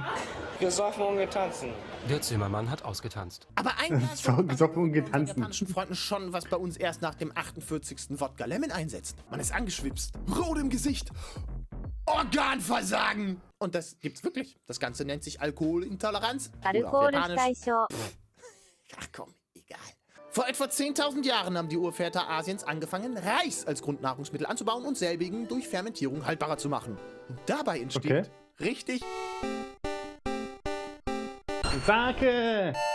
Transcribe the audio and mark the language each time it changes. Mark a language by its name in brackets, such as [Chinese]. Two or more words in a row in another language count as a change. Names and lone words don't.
[German] Gesoffen und getanzen. Der Zimmermann hat ausgetanzt. Aber ein Glas So, gesoffen und unseren getanzt. japanischen Freunden schon, was bei uns erst nach dem 48. Wodka Lemon einsetzt. Man ist angeschwipst, rot im Gesicht, Organversagen. Und das gibt's wirklich. Das Ganze nennt sich Alkoholintoleranz. [Japanese] アルコール非対症 [German] Ach komm, egal. Vor etwa 10.000 Jahren haben die Urväter Asiens angefangen, Reis als Grundnahrungsmittel anzubauen und selbigen durch Fermentierung haltbarer zu machen. Und dabei entsteht richtig Sake!